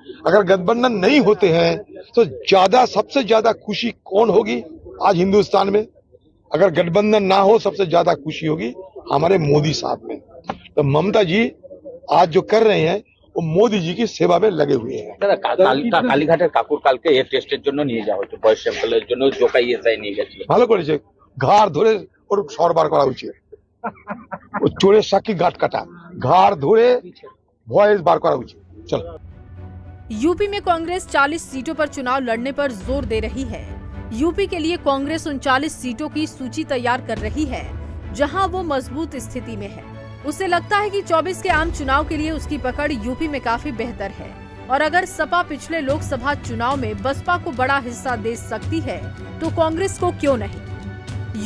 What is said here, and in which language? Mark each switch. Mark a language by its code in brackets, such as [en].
[hi] अगर गठबंधन नहीं होते हैं तो सबसे ज्यादा खुशी कौन होगी आज हिंदुस्तान में? अगर गठबंधन ना हो सबसे ज्यादा खुशी होगी हमारे मोदी साहब में। तो ममता जी आज जो कर रहे हैं वो मोदी जी की सेवा में लगे हुए हैं। [bn] কালীঘাটের কাকুর কালকে এর টেস্টের জন্য নিয়ে যাওয়া হচ্ছে, বয়স স্যাম্পলের জন্য জোকাই এসআই নিয়ে গেছিল। ভালো করেছে, ঘাড় ধরে ওর সরবার করা উচিত। ও চোরের সাক্ষী গাঁট কাটা, ঘাড় ধরে ভয়েস বার করা উচিত। [hi] चलो। यूपी में कांग्रेस 40 सीटों पर चुनाव लड़ने पर जोर दे रही है। यूपी के लिए कांग्रेस 39 सीटों की सूची तैयार कर रही है, जहां वो मजबूत स्थिति में है। उसे लगता है कि 24 के आम चुनाव के लिए उसकी पकड़ यूपी में काफी बेहतर है और अगर सपा पिछले लोकसभा चुनाव में बसपा को बड़ा हिस्सा दे सकती है तो कांग्रेस को क्यों नहीं।